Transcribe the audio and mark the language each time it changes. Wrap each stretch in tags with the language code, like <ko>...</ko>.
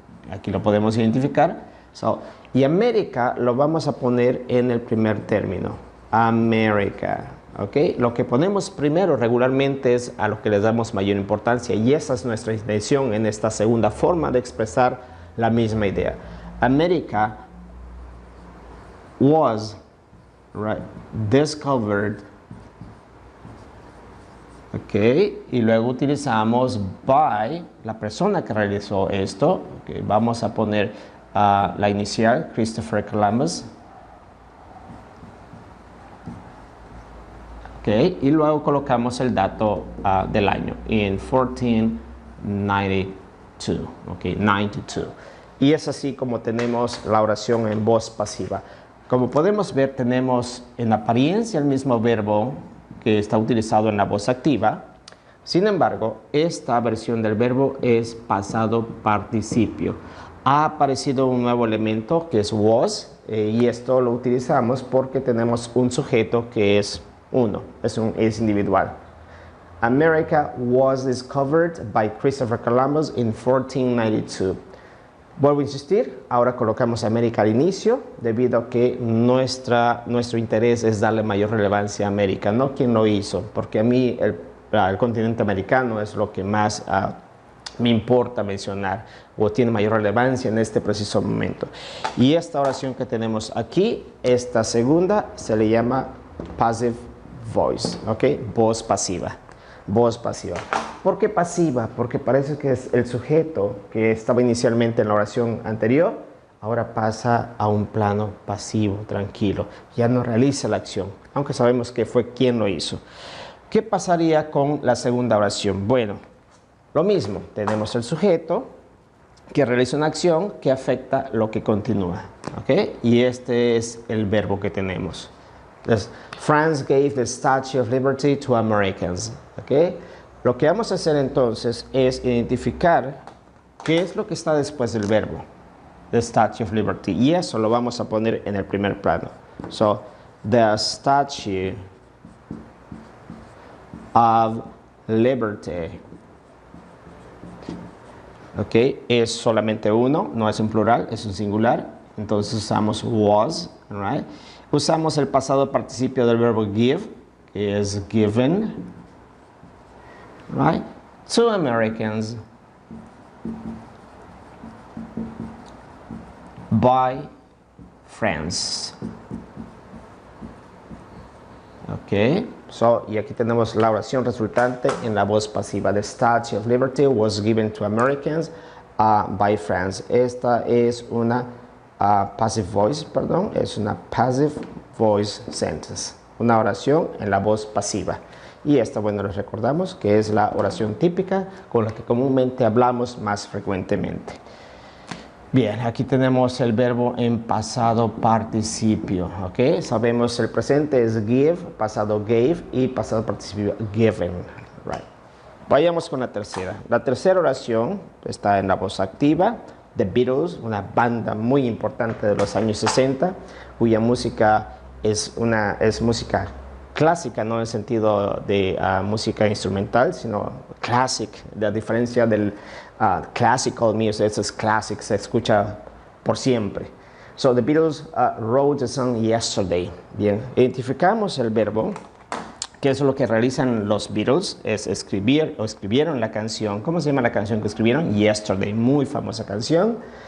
<es>Aquí lo podemos identificar. Y América lo vamos a poner en el primer término. América. ¿Okay? Lo que ponemos primero regularmente es a lo que le damos mayor importancia y esa es nuestra intención en esta segunda forma de expresar la misma idea.</es> <en>America was discovered.</en> <es>Okay, y luego utilizamos by, la persona que realizó esto. Okay, vamos a poner la inicial, Christopher Columbus. Okay, y luego colocamos el dato del año, en 1492. Okay, 92. Y es así como tenemos la oración en voz pasiva. Como podemos ver, tenemos en apariencia el mismo verbo que está utilizado en la voz activa. Sin embargo, esta versión del verbo es pasado participio. Ha aparecido un nuevo elemento que es was y esto lo utilizamos porque tenemos un sujeto que es uno, es individual.</es> <en>America was discovered by Christopher Columbus in 1492.</en> <es>Vuelvo a insistir, ahora colocamos América al inicio debido a que nuestro interés es darle mayor relevancia a América, no quién lo hizo, porque a mí el continente americano es lo que más me importa mencionar o tiene mayor relevancia en este preciso momento. Y esta oración que tenemos aquí, esta segunda, se le llama passive voice, ¿ok? Voz pasiva. Voz pasiva. ¿Por qué pasiva? Porque parece que es el sujeto que estaba inicialmente en la oración anterior, ahora pasa a un plano pasivo, tranquilo. Ya no realiza la acción, aunque sabemos que fue quien lo hizo. ¿Qué pasaría con la segunda oración? Bueno, lo mismo. Tenemos el sujeto que realiza una acción que afecta lo que continúa. ¿Ok? Y este es el verbo que tenemos.</es> <en>Entonces, France gave the Statue of Liberty to Americans. ¿Ok?</en> <es>Lo que vamos a hacer entonces es identificar qué es lo que está después del verbo, the Statue of Liberty, y eso lo vamos a poner en el primer plano.</es> <en>So, the Statue of Liberty.</en> <es>Ok, es solamente uno, no es un plural, es un singular, entonces usamos was, right? Usamos el pasado participio del verbo give, que es given. Right?</es> <en>Two Americans by France.</en> <es>Ok, y aquí tenemos la oración resultante en la voz pasiva.</es> <en>The Statue of Liberty was given to Americans by France.</en> <es>Esta es una passive voice, es una passive voice sentence. Una oración en la voz pasiva. Y esta, bueno, les recordamos que es la oración típica con la que comúnmente hablamos más frecuentemente. Bien, aquí tenemos el verbo en pasado participio, ¿ok? Sabemos el presente es give, pasado gave y pasado participio given, right? Vayamos con la tercera. La tercera oración está en la voz activa. The Beatles, una banda muy importante de los años 60, cuya música es música clásica, no en el sentido de música instrumental, sino classic, de diferencia del classical music. Eso es classic, se escucha por siempre.</es> <en>So the Beatles wrote the song yesterday.</en> <es>Bien, identificamos el verbo, que es lo que realizan los Beatles, es escribir o escribieron la canción. ¿Cómo se llama la canción que escribieron? Yesterday, muy famosa canción.</es>